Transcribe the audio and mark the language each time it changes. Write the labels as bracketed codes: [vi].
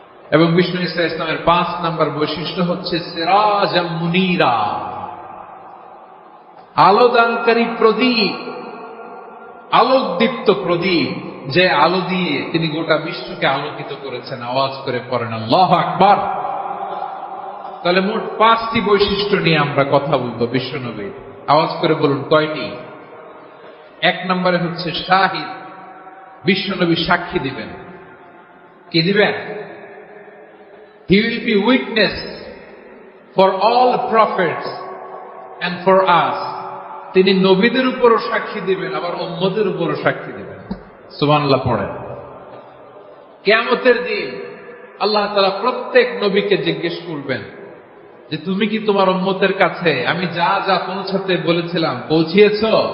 [bn] এবং বিষ্ণু ইসলামের পাঁচ নম্বর বৈশিষ্ট্য হচ্ছে সিরাজাম মুনীরা, আলোদানকারী প্রদীপ, আলোকদীপ্ত প্রদীপ, যে আলো দিয়ে তিনি গোটা বিশ্বকে আলোকিত করেছেন। আওয়াজ করে পড়েন আল্লাহু আকবার। তাহলে মোট পাঁচটি বৈশিষ্ট্য নিয়ে আমরা কথা বলবো বিশ্বনবীর। আওয়াজ করে বলুন কয়টি? এক নম্বরে হচ্ছে শাহিদ, বিশ্বনবী সাক্ষী দিবেন। কি দিবেন? [en] He will be witness for all prophets and for us. [bn] তিনি নবীদের উপরও সাক্ষী দিবেন, আবার উম্মতের উপরও সাক্ষী দিবেন। সুবহানাল্লাহ পড়েন। কিয়ামতের দিন আল্লাহ তাআলা প্রত্যেক নবীকে জিজ্ঞেস করবেন যে তুমি কি তোমার উম্মতের কাছে আমি যা যা পৌঁছাতে বলেছিলাম পৌঁছিয়েছো?